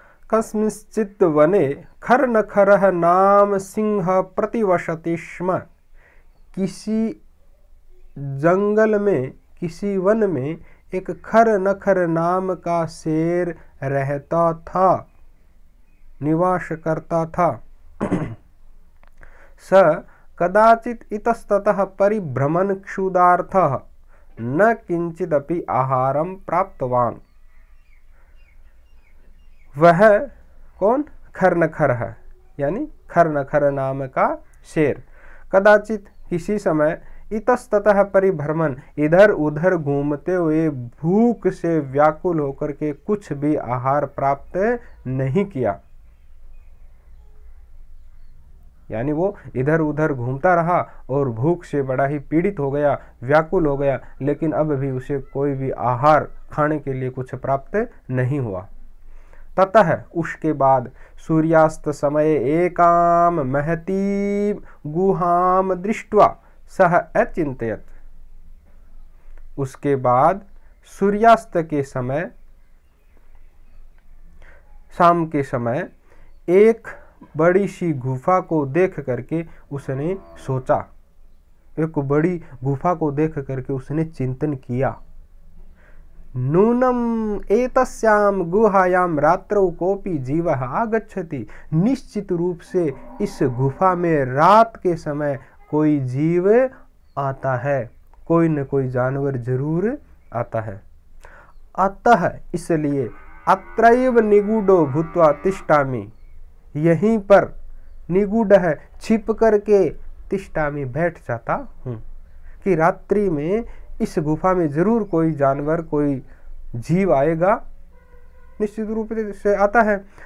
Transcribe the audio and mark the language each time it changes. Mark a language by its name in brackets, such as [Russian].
[Sanskrit] कस्मिंश्चित् वने खरनखरः नाम सिंह प्रतिवसति स्म। [Hindi] किसी जंगल में, किसी वन में एक खरनखर नाम का शेर रहता था, निवास करता था। [Sanskrit] स कदाचित् इतस्ततः परिभ्रमन् क्षुधार्थः न किंचिदपि आहारं प्राप्तवान्। [Hindi] वह कौन? खरनखर है, यानी खरनखर नाम का शेर। [Sanskrit] कदाचित [Hindi] किसी समय, [Sanskrit] इतस्ततः परिभ्रमण [Hindi] इधर उधर घूमते हुए भूख से व्याकुल होकर के कुछ भी आहार प्राप्त नहीं किया, यानी वो इधर उधर घूमता रहा और भूख से बड़ा ही पीड़ित हो गया, व्याकुल हो गया, लेकिन अब भी उसे कोई भी आहार खाने के लिए कुछ प्राप्त नहीं हुआ। [Sanskrit] ततः [Hindi] उसके बाद [Sanskrit] सूर्यास्त समय एकाम महती गुहाम दृष्ट्वा सह अचिंतयत्। [Hindi] उसके बाद सूर्यास्त के समय, शाम के समय, एक बड़ी सी गुफा को देख करके उसने सोचा, एक बड़ी गुफा को देख करके उसने चिंतन किया। [Sanskrit] नूनम एतस्याम गुहायां रात्रौ कोपि जीवः आगच्छति। [Hindi] निश्चित रूप से इस गुफा में रात के समय कोई जीव आता है, कोई न कोई जानवर जरूर आता है। अतः इसलिए [Sanskrit] अत्रैव निगूढ़ो भूत्वा तिष्ठामि, [Hindi] यहीं पर निगूढ़ है, छिप करके [Sanskrit] तिष्ठामि [Hindi] बैठ जाता हूँ, कि रात्रि में इस गुफा में जरूर कोई जानवर, कोई जीव आएगा, निश्चित रूप से आता है।